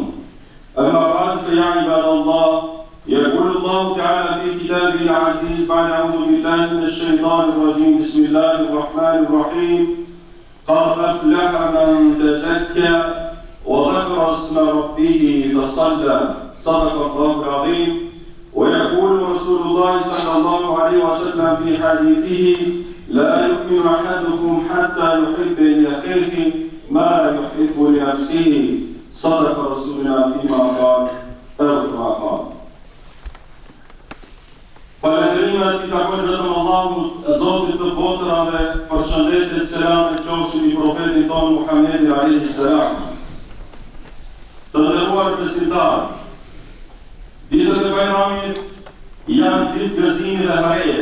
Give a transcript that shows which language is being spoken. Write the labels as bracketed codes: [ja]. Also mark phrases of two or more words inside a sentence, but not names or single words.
[ar] أما بعد فيا عباد الله يقول الله تعالى في كتابه العزيز بعد أعوذ بالله من الشيطان الرجيم بسم الله الرحمن الرحيم قد أفلح من تزكى وذكر اسم ربه فصلى صدق الله العظيم. ويقول رسول الله صلى الله عليه وسلم في حديثه لا يؤمن أحدكم حتى يحب لأخيه ما يحب لنفسه صدق رسولنا فيما قال أو كما قال. [sq] Falënderimet i takojnë vetëm Allahut, Zotit të botrave, përshëndetje, selam e qofshin i profetit tonë Muhammedi [ar] عليه السلام. [sq] Të nderuar besimtarë, ditët e Bajramit janë ditë gëzimi dhe hareje.